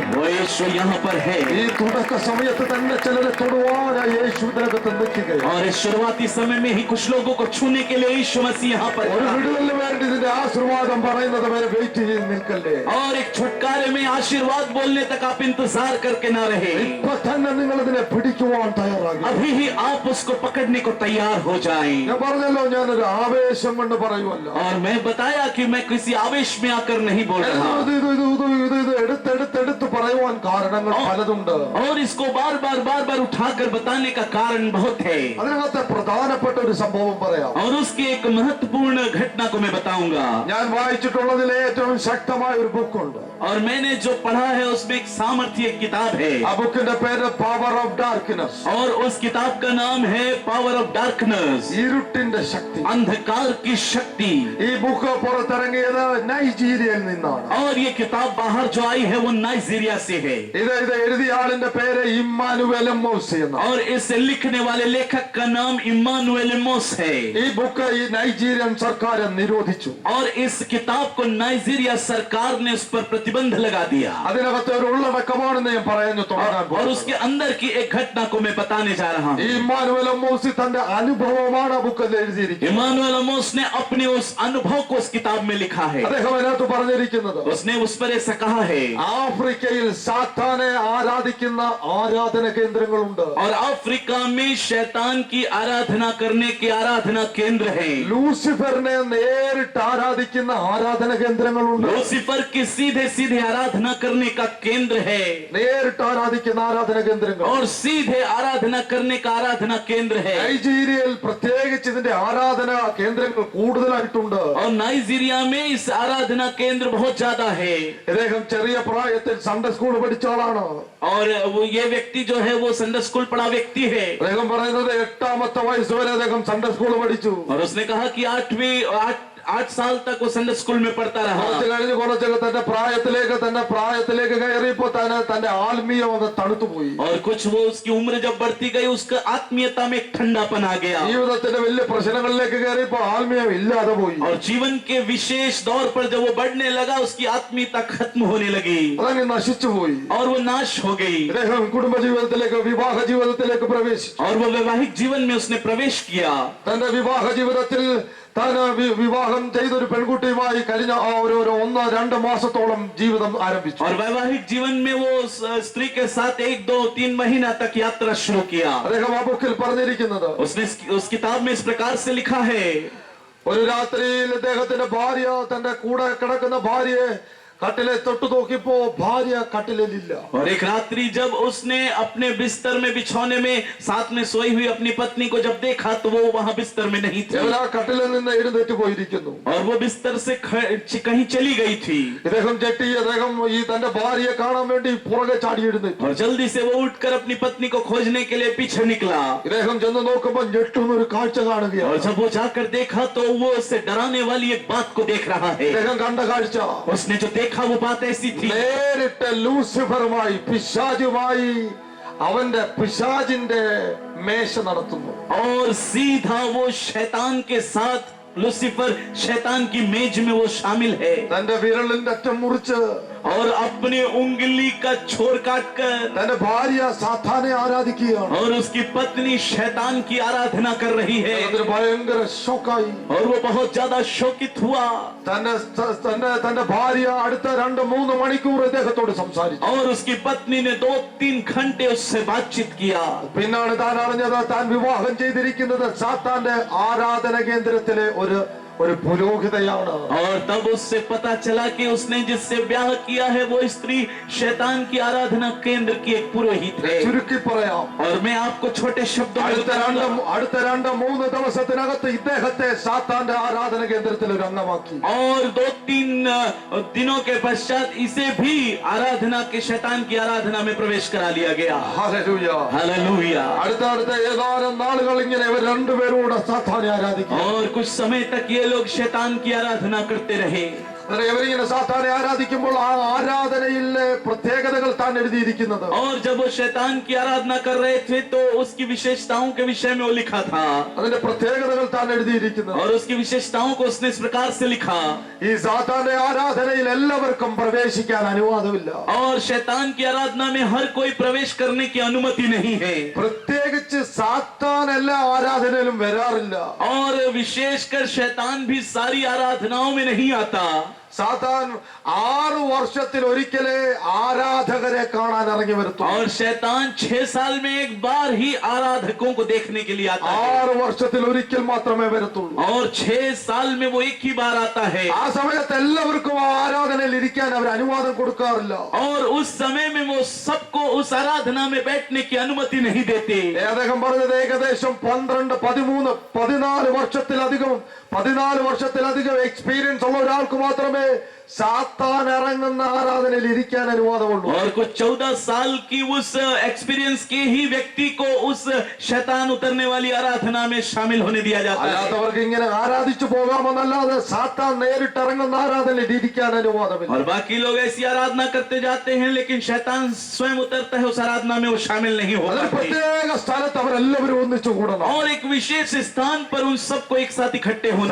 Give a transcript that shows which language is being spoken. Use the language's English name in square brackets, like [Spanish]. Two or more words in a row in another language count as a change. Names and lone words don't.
[Hindi] वो यीशु यहाँ पर है. [Malayalam] ഈ തുടക്ക സമയത്ത് തന്നെ ചിലരെ തൊടുവാൻ യേശു ഇതിനകത്ത് നിൽക്കുകയാണ്. [Hindi] और इस शुरुआती समय में ही कुछ लोगों को छूने के लिए यीशु मसीह यहाँ पर [Malayalam] ഒരു [Hindi] था. [Malayalam] വിടുതലിന് വേണ്ടി ഇതിന്റെ ആശീർവാദം പറയുന്നത് വരെ വെയിറ്റ് ചെയ്ത് നിൽക്കല്ലേ. [Hindi] और एक छुटकारे में आशीर्वाद बोलने तक आप इंतजार करके ना रहे. [Malayalam] ഇപ്പൊ തന്നെ നിങ്ങൾ ഇതിനെ പിടിക്കുവാൻ തയ്യാറാകും. [Hindi] अभी ही आप उसको पकड़ने को तैयार हो जाएं. [Malayalam] ഞാൻ പറഞ്ഞല്ലോ, ഞാനൊരു ആവേശം കൊണ്ട് പറയുമല്ല. [Hindi] और मैं बताया कि मैं किसी आवेश में आकर नहीं बोल रहा. [Malayalam] ഇത് എടുത്തെടുത്ത് പറയുവാൻ കാരണങ്ങൾ പലതുണ്ട്. [Hindi] और इसको बार बार उठाकर बताने का कारण बहुत है. [Malayalam] അതിനകത്തെ പ്രധാനപ്പെട്ട ഒരു സംഭവം പറയാം. [Hindi] और उसकी एक महत्वपूर्ण घटना को मैं बताऊंगा. [Malayalam] ഞാൻ വായിച്ചിട്ടുള്ളതിൽ ഏറ്റവും ശക്തമായ ഒരു ബുക്കുണ്ട്. [Hindi] और मैंने जो पढ़ा है उसमें एक सामर्थ्य किताब है. [Malayalam] ആ ബുക്കിന്റെ പേര് പവർ ഓഫ് ഡാർക്ക്നെസ്. [Hindi] और उस किताब का नाम है पावर ऑफ डार्कनेस. [Malayalam] ഇരുട്ടിന്റെ ശക്തി. [Hindi] अंधकार की शक्ति. [Malayalam] ഈ ബുക്ക് പുറത്തിറങ്ങിയത് നൈജീരിയയിൽ നിന്നാണ്. [Hindi] और ये किताब बाहर जो आई है वो नाइजीरिया से है. [Malayalam] ഇത് എഴുതിയ ആളിന്റെ പേര് ഇമ്മാനുവേൽ എമ്മോസ് എന്നാണ്. [Hindi] और इस लिखने वाले लेखक का नाम इम्मानुएल एमोस है. [Malayalam] ഈ ബുക്ക് ഈ നൈജീരിയൻ സർക്കാർ നിരോധിച്ചു. [Hindi] और इस किताब को नाइजीरिया सरकार ने उस पर प्रतिबंध लगा दिया. [Malayalam] അതിനകത്ത് ഒരു ഉള്ളടക്കമാണെന്ന് ഞാൻ പറയാൻ തുടങ്ങാൻ [Hindi] और उसके अंदर की एक घटना को मैं बताने जा रहा [Malayalam] ഈ [Hindi] हूँ. [Malayalam] ഇമ്മാനുവേൽ എമ്മോസ് തന്റെ അനുഭവമാണ് ആ ബുക്കിൽ എഴുതിയിരിക്കുന്നത്. [Hindi] इम्मानुएल एमोस ने अपने उस अनुभव को उस किताब में लिखा है. [Malayalam] അദ്ദേഹം അതിനകത്ത് പറഞ്ഞിരിക്കുന്നത് [Hindi] उसने उस पर ऐसा कहा है. [Malayalam] ആഫ്രിക്കയിൽ സാത്താനെ ആരാധിക്കുന്ന ആരാധന കേന്ദ്രങ്ങളുണ്ട്. [Hindi] और अफ्रीका में शैतान की आराधना करने के आराधना केंद्र है. [Malayalam] ലൂസിഫറിനെ നേരിട്ട് ആരാധിക്കുന്ന ആരാധന കേന്ദ്രങ്ങളുണ്ട്. [Hindi] लूसीफर की सीधे सीधे आराधना करने का केंद्र है. [Malayalam] നേരിട്ട് ആരാധിക്കുന്ന ആരാധന കേന്ദ്രങ്ങൾ. [Hindi] और सीधे आराधना करने का आराधना केंद्र है. [Malayalam] നൈജീരിയയിൽ പ്രത്യേകിച്ച് ഇതിന്റെ ആരാധന കേന്ദ്രങ്ങൾ കൂടുതലായിട്ടുണ്ട്. [Hindi] और नाइजीरिया में इस आराधना केंद्र बहुत ज्यादा है. [Malayalam] ഇദ്ദേഹം ചെറിയ പ്രായത്തിൽ [English] Sunday school [Malayalam] പഠിച്ച ആളാണ്. [Hindi] और वो ये व्यक्ति जो है वो [English] Sunday school [Hindi] पढ़ा व्यक्ति है. [Malayalam] അദ്ദേഹം പറയുന്നത് 8ാമത്തെ വയസ്സ് വരെ അദ്ദേഹം [English] Sunday school [Malayalam] പഠിച്ചു. [Hindi] और उसने कहा कि 8 साल तक वो [English] Sunday school [Hindi] में पढ़ता रहा. [Malayalam] കുറച്ച് കഴിഞ്ഞ് കുറച്ചൊക്കെ തന്റെ പ്രായത്തിലേക്ക് കയറിയപ്പോ തന്റെ ആത്മീയം അത് തണുത്തുപോയി. [Hindi] और कुछ वो उसकी उम्र जब बढ़ती गई उसका आत्मीयता में एक ठंडापन आ गया. [Malayalam] ജീവിതത്തിന്റെ വലിയ പ്രശ്നങ്ങളിലേക്ക് കയറിയപ്പോ ആത്മീയം ഇല്ലാതെ പോയി. [Hindi] और जीवन के विशेष दौर पर जब वो बढ़ने लगा उसकी आत्मीयता खत्म होने लगी [Malayalam] അതങ്ങ് നശിച്ചുപോയി. [Hindi] और वो नाश हो गई. [Malayalam] അദ്ദേഹം കുടുംബജീവിതത്തിലേക്ക് വിവാഹ ജീവിതത്തിലേക്ക് പ്രവേശിച്ചു. [Hindi] और वो वैवाहिक जीवन में उसने प्रवेश किया. [Malayalam] തന്റെ വിവാഹ ജീവിതത്തിൽ താൻ വിവാഹം ചെയ്തൊരു പെൺകുട്ടിയുമായി കഴിഞ്ഞ ഒരു 1-2 മാസത്തോളം ജീവിതം ആരംഭിച്ചു. [Hindi] और वैवाहिक जीवन में वो उस स्त्री के साथ 1-2-3 महीना तक यात्रा शुरू किया. [Malayalam] അദ്ദേഹം ആ ബുക്കിൽ പറഞ്ഞിരിക്കുന്നത് [Hindi] उसने उस किताब में इस प्रकार से लिखा है. [Malayalam] ഒരു രാത്രിയിൽ അദ്ദേഹത്തിന്റെ ഭാര്യ തന്റെ കൂടെ കിടക്കുന്ന ഭാര്യയെ കട്ടിലെ തൊട്ടു നോക്കിയപ്പോ ഭാര്യ കട്ടിലില്ല. [Hindi] और एक रात्रि जब उसने अपने बिस्तर में बिछौने में साथ में सोई हुई अपनी पत्नी को जब देखा तो वो वहां बिस्तर में नहीं थी. [Malayalam] ഇവർ ആ കട്ടിലിൽ നിന്ന് എഴുന്നേറ്റ് പോയിരിക്കുന്നു. [Hindi] और वो बिस्तर से कहीं चली गई थी. [Malayalam] ഇദ്ദേഹം അദ്ദേഹം ഈ തന്റെ ഭാര്യയെ കാണാൻ വേണ്ടി പുറകെ ചാടി എഴുന്നേറ്റു. [Hindi] और जल्दी से वो उठकर अपनी पत्नी को खोजने के लिए पीछे निकला. [Malayalam] ഇദ്ദേഹം ചെന്ന് നോക്കുമ്പോൾ ഞെട്ടുന്ന ഒരു കാഴ്ച കാണുകയാണ്. [Hindi] और जब वो जाकर देखा तो वो उससे डराने वाली एक बात को देख रहा है. [Malayalam] ഇദ്ദേഹം കണ്ട കാഴ്ച [Hindi] उसने जो देखा वो बात ऐसी थी. [Malayalam] നേരിട്ട് ലൂസിഫറുമായി പിശാചുമായി അവന്റെ പിശാചിന്റെ മേശ നടത്തുന്നു. [Hindi] और सीधा वो शैतान के साथ लूसीफर शैतान की मेज में वो शामिल है. [Malayalam] തന്റെ വിരലിന്റെ അറ്റം മുറിച്ച് [Hindi] और अपने उंगली का छोर काटकर [Malayalam] തന്റെ ഭാര്യ സാത്താനെ ആരാധിക്കുകയാണ്. [Hindi] और उसकी पत्नी शैतान की आराधना कर रही है. [Malayalam] അതൊരു ഭയങ്കര ഷോക്കായി. [Hindi] और वो बहुत ज्यादा शोकित हुआ. [Malayalam] തന്റെ ഭാര്യ അടുത്ത 2-3 മണിക്കൂർ ഇദ്ദേഹത്തോട് സംസാരിച്ചു. [Hindi] और उसकी पत्नी ने 2-3 घंटे उससे बातचीत किया. [Malayalam] പിന്നാണ് താൻ അറിഞ്ഞത് താൻ വിവാഹം ചെയ്തിരിക്കുന്നത് സാത്താന്റെ ആരാധന കേന്ദ്രത്തിലെ ഒരു പുരോഹിതയാണ്. [Hindi] और तब उससे पता चला कि उसने जिससे ब्याह किया है वो स्त्री शैतान की आराधना केंद्र की एक पुरोहित है. [Malayalam] ചുരുക്കി പറയാം, [Hindi] और मैं आपको छोटे शब्दों में [Malayalam] അടുത്ത [Hindi] बताऊंगा. [Malayalam] 2-3 ദിവസത്തിനകത്ത് ഇദ്ദേഹത്തെ സാത്താന്റെ ആരാധന കേന്ദ്രത്തിൽ ഒരു അംഗമാക്കി. [Hindi] और 2-3 दिनों के पश्चात इसे भी आराधना के शैतान की आराधना में प्रवेश करा लिया गया. [Malayalam] ഹല്ലേലൂയ. [Hindi] हालेलुया. [Malayalam] അടുത്ത ഏതാനും നാളുകൾ ഇങ്ങനെ ഇവർ രണ്ടുപേരോട് സാത്താനെ ആരാധിക്കും. [Hindi] और कुछ समय तक ये लोग शैतान की आराधना करते रहे. [Malayalam] ഇവരിങ്ങനെ സാത്താനെ ആരാധിക്കുമ്പോൾ ആ ആരാധനയിലെ പ്രത്യേകതകൾ താൻ എഴുതിയിരിക്കുന്നത്. [Hindi] और जब वो शैतान की आराधना कर रहे थे तो उसकी विशेषताओं के विषय में वो लिखा था. [Malayalam] അതിന്റെ പ്രത്യേകതകൾ താൻ എഴുതിയിരിക്കുന്നത്. [Hindi] और उसकी विशेषताओं को उसने इस प्रकार से लिखा. [Malayalam] ഈ സാത്താന്റെ ആരാധനയിൽ എല്ലാവർക്കും പ്രവേശിക്കാൻ അനുവാദമില്ല. [Hindi] और शैतान की आराधना में हर कोई प्रवेश करने की अनुमति नहीं है. [Malayalam] പ്രത്യേകിച്ച് സാത്താൻ എല്ലാ ആരാധനയിലും വരാറില്ല. [Hindi] और विशेषकर शैतान भी सारी आराधनाओं में नहीं आता. [Malayalam] സാത്താൻ 6 വർഷത്തിൽ ഒരിക്കലേ ആരാധകരെ കാണാൻ ഇറങ്ങി വരുന്നു. [Hindi] और शैतान 6 साल में एक बार ही आराधकों को देखने के लिए आता है. [Malayalam] 6 വർഷത്തിൽ ഒരിക്കൽ മാത്രമേ വരത്തുള്ളൂ. [Hindi] और 6 साल में वो एक ही बार आता है. [Malayalam] ആ സമയത്ത് എല്ലാവർക്കും ആ ആരാധന ആരാധനയിൽ ഇരിക്കാൻ അവർ അനുവാദം കൊടുക്കാറില്ല. [Hindi] और उस समय में वो सबको उस आराधना में बैठने की अनुमति नहीं देते. [Malayalam] അദ്ദേഹം പറഞ്ഞത് ഏകദേശം 12, 13, 14 വർഷത്തിലധികം എക്സ്പീരിയൻസ് ഉള്ള ഒരാൾക്ക് മാത്രമേ സാത്താൻ ഇറങ്ങുന്ന ആരാധനയിൽ ഇരിക്കാൻ അനുവാദമുള്ളൂ. [Hindi] और कुछ 14 साल की उस एक्सपीरियंस के ही व्यक्ति को उस शैतान उतरने वाली आराधना में शामिल होने दिया जाता है. [Malayalam] അല്ലാത്തവർക്ക് ഇങ്ങനെ ആരാധിച്ചു പോകാമെന്നല്ലാതെ സാത്താൻ നേരിട്ട് ഇറങ്ങുന്ന ആരാധനയിൽ ഇരിക്കാൻ അനുവാദമില്ല. [Hindi] और बाकी लोग ऐसी आराधना करते जाते हैं, लेकिन शैतान स्वयं उतरता है उस आराधना में, वो शामिल नहीं [Malayalam] അതിന് [Hindi] होता है. [Malayalam] പ്രത്യേക സ്ഥലത്ത് അവരെല്ലാവരും ഒന്നിച്ചു കൂടണം. [Hindi] और एक विशेष स्थान पर उन सबको एक साथ इकट्ठे होना